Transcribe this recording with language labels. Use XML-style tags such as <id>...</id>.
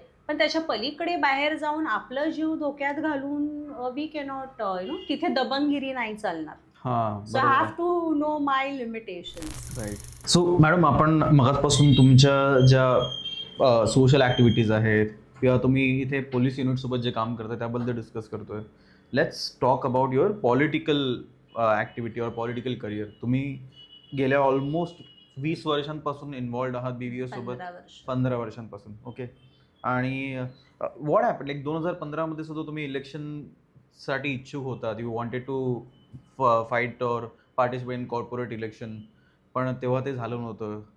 <mr>पण त्याच्या पलीकडे बाहेर जाऊन आपलं जीव धोक्यात घालून</mr> <en>we cannot</en> <mr>तिथे दबंगगिरी नाही चालणार.</mr> <en>So I have to know my limitations. Right.</en> <mr>So madam, आपण मगाचपासून तुमच्या ज्या सोशल ॲक्टिव्हिटीज आहेत किंवा तुम्ही इथे पोलीस युनिटसोबत जे काम करता त्याबद्दल डिस्कस करतोय.</mr> <en>Let's talk about your political activity और political career.</en> <mr>तुम्ही गेल्या ऑलमोस्ट 20 वर्षांपासून इन्व्हॉल्ड आहात BVA सोबत. 15 वर्षांपासून. ओके.</mr> <en>आणि what happen, like</en> <mr>2015 मध्ये सुद्धा तुम्ही इलेक्शनसाठी इच्छुक होतात.</mr> <en>you wanted to fight और participate in corporate election,</en> <mr>पण तेव्हा ते झालं नव्हतं.</mr>